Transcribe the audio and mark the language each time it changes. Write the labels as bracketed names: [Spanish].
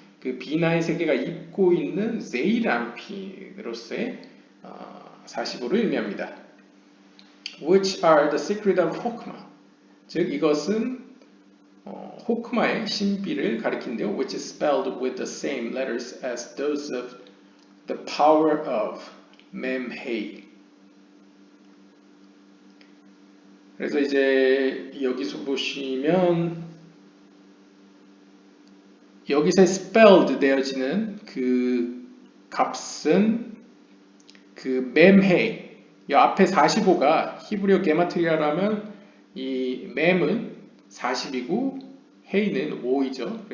[Korean] 그 비나의 세계가 입고 있는 제이람핀으로서의 45를 의미합니다. [English] Which are the secret of Hokma. [Korean] 즉 이것은 호크마의 신비를 가리키는데요. [English] Which is spelled with the same letters as those of the power of Memhei. [Korean] 그래서 이제 여기서 보시면 여기서 spelled 되어지는 그 값은 그 멤헤이 이 앞에 45가 히브리어 게마트리아라면 이 멤은 40이고 헤이는 5이죠.